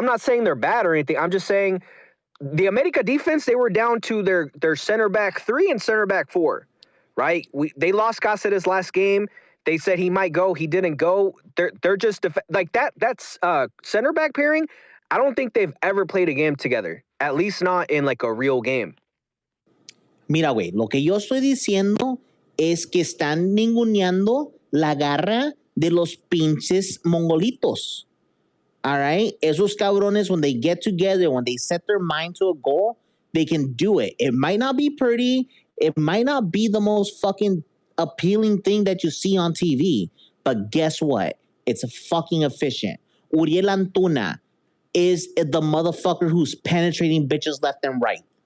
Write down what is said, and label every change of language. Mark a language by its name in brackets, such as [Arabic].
[English] I'm not saying they're bad or anything. I'm just saying the America defense, they were down to their center back 3 and center back 4, right? They lost Cáceres last game. They said he might go. He didn't go. They're just like that. That's center back pairing. I don't think they've ever played a game together. At least not in like a real game. [Spanish] Mira, güey, lo que yo estoy diciendo es que están ninguneando la garra de los pinches mongolitos. [English] All right? [Spanish] Esos cabrones, [English] when they get together, when they set their mind to a goal, they can do it. It might not be pretty. It might not be the most fucking appealing thing that you see on TV. But guess what? It's fucking efficient. Uriel Antuna is the motherfucker who's penetrating bitches left and right.